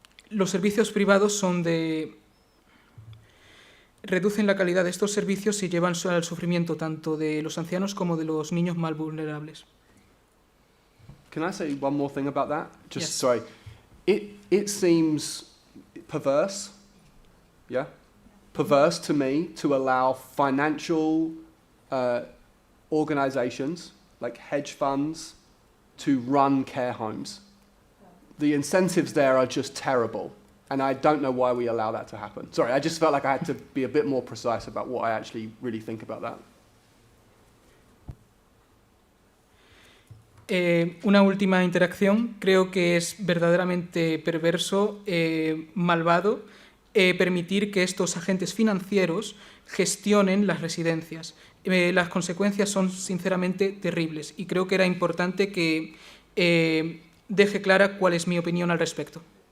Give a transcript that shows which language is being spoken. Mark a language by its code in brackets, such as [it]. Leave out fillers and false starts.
[es] Los servicios privados reducen la calidad de estos servicios y llevan al sufrimiento tanto de los ancianos como de los niños más vulnerables. [en] Can I say one more thing about that? Yes. Sorry. It seems perverse, yeah? Perverse to me to allow financial organizations like hedge funds to run care homes. The incentives there are just terrible, and I don't know why we allow that to happen. Sorry, I just felt like I had to be a bit more precise about what I actually really think about that. [es] Una última interacción. Creo que es verdaderamente perverso, malvado, permitir que estos agentes financieros gestionen las residencias. Las consecuencias son sinceramente terribles y creo que era importante que deje clara cuál es mi opinión al respecto.